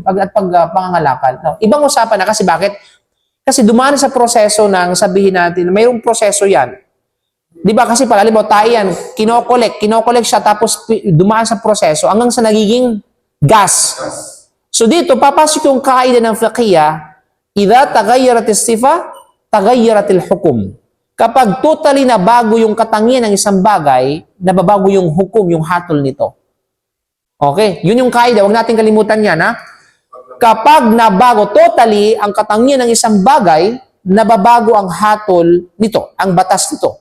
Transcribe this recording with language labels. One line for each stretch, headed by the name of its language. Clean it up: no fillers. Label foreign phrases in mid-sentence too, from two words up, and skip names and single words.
Filipino: Pangangalakal. No. Ibang usapan na kasi bakit? Kasi dumaan sa proseso ng sabihin natin, mayroong proseso yan. Di ba? Kasi pala, halimbawa, tayo yan, kinokolek siya, tapos dumaan sa proseso hanggang sa nagiging gas. So dito, papasok yung kaida ng fiqhiyah,
Arabic: إذا تغيرت الصفة، تغيرت الحكم.
Filipino: Kapag totally na bago yung katangian ng isang bagay, nababago yung hukom, yung hatol nito. Okay? Yun yung kaida. Huwag natin kalimutan yan, ha? Kapag nabago totally ang katangian ng isang bagay, nababago ang hatol nito, ang batas nito.